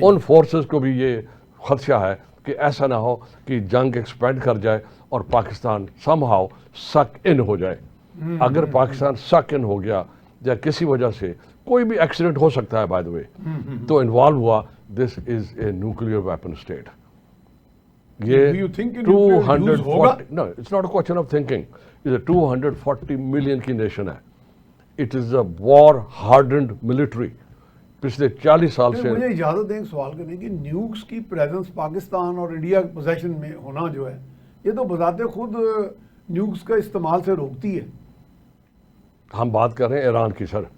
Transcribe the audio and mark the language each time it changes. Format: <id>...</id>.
<ur>ان forces کو بھی یہ خدشہ ہے کہ ایسا نہ ہو کہ جنگ ایکسپینڈ کر جائے اور پاکستان</ur> <en>somehow suck in</en> <ur>ہو جائے۔ اگر پاکستان سک ان ہو گیا یا کسی وجہ سے کوئی بھی ایکسیڈنٹ ہو سکتا ہے، بائی دا وے، تو انوالو ہوا،</ur> <en>This is a nuclear weapon state.</en> <ur>یہ</ur> <en>Do you think کہ nuclear use ہوگا؟ 240 no, it's not a question of thinking. It's a 240 million کی nation ہے۔ It is a war hardened military.</en> <ur>پچھلے 40 سال سے مجھے اجازت دیں ایک سوال کرنے کی، نیوکس کی پریزنس پاکستان اور انڈیا پوزیشن میں ہونا جو ہے، یہ تو بذات خود نیوکس کا استعمال سے روکتی ہے۔ ہم بات کر رہے ہیں ایران کی، سر۔</ur>